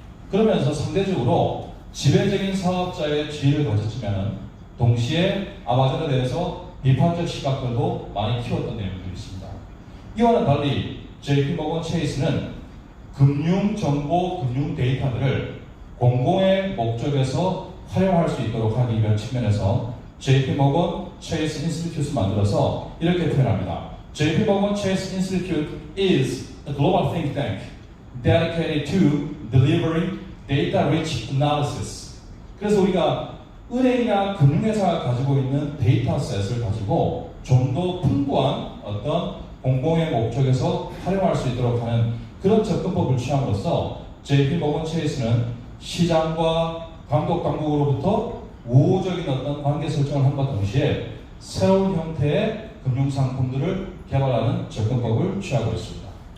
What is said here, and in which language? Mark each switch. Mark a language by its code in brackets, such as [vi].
[ko] 그러면서 상대적으로 지배적인 사업자의 지위를 가졌지만 동시에 아마존에 대해서 비판적 시각들도 많이 키웠던 내용들이 있습니다. 이와는 달리 JP 모건 체이스는 금융 정보, 금융 데이터들을 공공의 목적에서 활용할 수 있도록 하기 위한 측면에서 JP Morgan Chase Institute을 만들어서 이렇게 표현합니다. [en] JP Morgan Chase Institute is a global think tank dedicated to delivering data-rich analysis. [ko] 그래서 우리가 은행이나 금융회사가 가지고 있는 데이터셋을 가지고 좀 더 풍부한 어떤 공공의 목적에서 활용할 수 있도록 하는 그런 접근법을 취함으로써 JP Morgan Chase는 시장과 감독 당국으로부터 우호적인 어떤 관계 설정을 함과 동시에 새로운 형태의 금융 상품들을 개발하는 접근법을 취하고 있습니다.